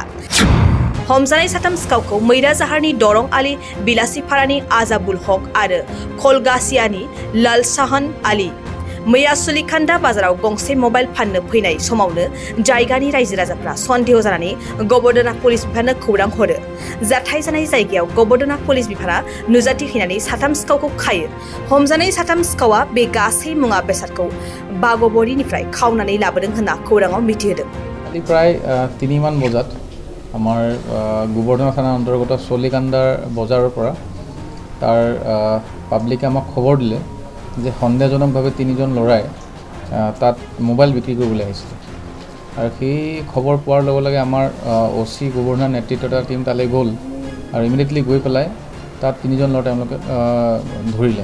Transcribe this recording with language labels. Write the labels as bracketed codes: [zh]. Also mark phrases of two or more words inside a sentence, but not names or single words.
[brx] हमजानाय साथाम सिखावखौ मैराजाहारनि दरं आलि बिलासिपारानि आजाबुल हक आरो कलगासियानि लालसाहन आलि मैया सुलिखान्दा बाजाराव गंसे मबाइल फाननो फैनाय समावनो जायगानि रायजो राजाफ्रा सन्देह जानानै गबरदरा पुलिस बिफाननो खौरां हरो। जाथाय जानाय जायगायाव गबरदरा पुलिस बिफाना नुजाथि हैनानै साथाम सिखावखौ खायो। हमजानाय साथाम सिखावा बे गासै मुवा बेसादखौ बागबरिनिफ्राय खावनानै लाबोदों होनना खौराङाव मिथिहोदों। [as] प्राय 3 মান বজাত আমাৰ গোবৰ্ধন থানাৰ অন্তৰ্গত চলিকান্দাৰ বজাৰৰ পৰা তাৰ পাব্লিকে আমাক খবৰ দিলে যে সন্দেহজনকভাৱে 3জন ল'ৰাই তাত মোবাইল বিক্ৰী কৰিবলৈ আহিছিল। আৰু সেই খবৰ পোৱাৰ লগে লগে আমাৰ ওসি গভৰ্ণৰ নেতৃত্বত এটা টিম তালৈ গ'ল আৰু ইমিডিয়েটলি গৈ পেলাই তাত 3জন ল'ৰা তেওঁলোকে ধৰিলে।